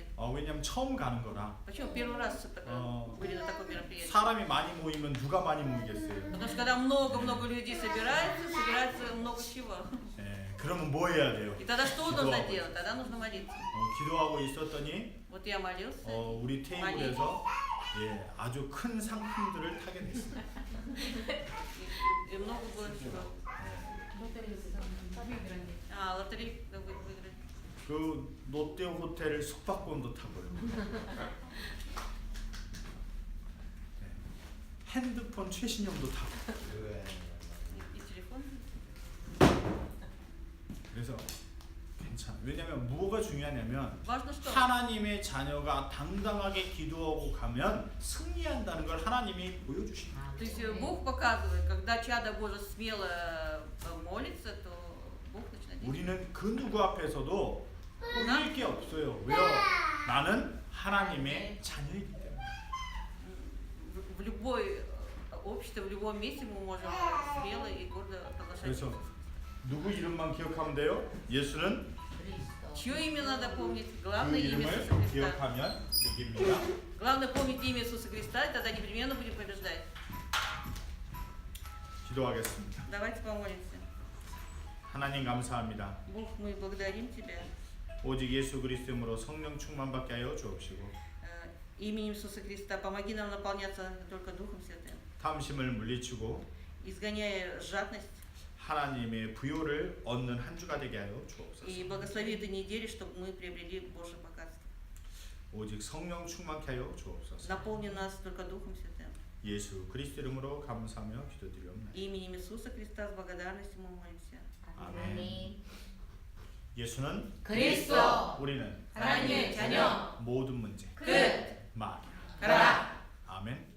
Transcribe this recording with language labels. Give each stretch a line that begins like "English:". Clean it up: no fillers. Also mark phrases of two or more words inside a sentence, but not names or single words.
Korean: 왜냐면 처음 가는 거라.
Russian: Почему первый раз были на таком мероприятии?
Korean: 사람이 많이 모이면 누가 많이 모이겠어요.
Russian: Потому что когда много-много людей собирается много чего.
Korean: 예, 그러면 뭐 해야 돼요?
Russian: И тогда что нужно
Korean: 기도하고.
Russian: делать? Тогда нужно молиться.
Korean: 기도하고 있었더니
Russian: Вот я молился.
Korean: 우리 테이블에서 예, 아주 큰 상품들을 타게 됐어요.
Russian: И много было чего. Лотерею выиграли.
Korean: 그 롯데 호텔 숙박권도 타고요. 네. 핸드폰 최신형도 타고.
Russian: И телефон.
Korean: 그래서 괜찮아. 왜냐면 뭐가 중요하냐면
Russian: Важно что?
Korean: 하나님의 자녀가 당당하게 기도하고 가면 승리한다는 걸 하나님이 보여주십니다.
Russian: То есть Бог показывает, когда чадо Божие смело молится, то Бог начинает действовать.
Korean: 우리는 그 누구 앞에서도 이길 게 없어요. 왜요? 나는 하나님의 자녀이기 때문에.
Russian: В любой обществе, в любом месте мы можем смело и гордо провозглашать.
Korean: 그래서 누구 이름만 기억하면 돼요? 예수는
Russian: Чье имя надо помнить?
Korean: 그
Russian: Главное имя Иисуса
Korean: 이름을
Russian: Христа.
Korean: 기억하면 이깁니다.
Russian: Главное помнить имя Иисуса Христа, и тогда непременно будем побеждать.
Korean: 기도하겠습니다.
Russian: Давайте помолимся.
Korean: 하나님 감사합니다.
Russian: Бог, мы благодарим Тебя.
Korean: 오직 예수 그리스도로 성령 충만받게 하여 주옵시고
Russian: Именем Иисуса Христа помоги нам наполняться только Духом Святым.
Korean: 탐심을 물리치고
Russian: Изгоняя жадность,
Korean: 하나님의 부요를 얻는 한 주가 되게 하여 주옵소서.
Russian: и благослови этой недели, чтобы мы приобрели Божье богатство.
Korean: 오직 성령 충만케 하여 주옵소서.
Russian: Наполни нас только Духом Святым.
Korean: 예수 그리스도 이름으로 감사하며 기도드리옵나이다.
Russian: Именем Иисуса Христа с благодарностью мы молимся.
Korean: 아멘. 예수는 그리스도 우리는 하나님의 자녀 모든 문제 끝 말 가라 아멘.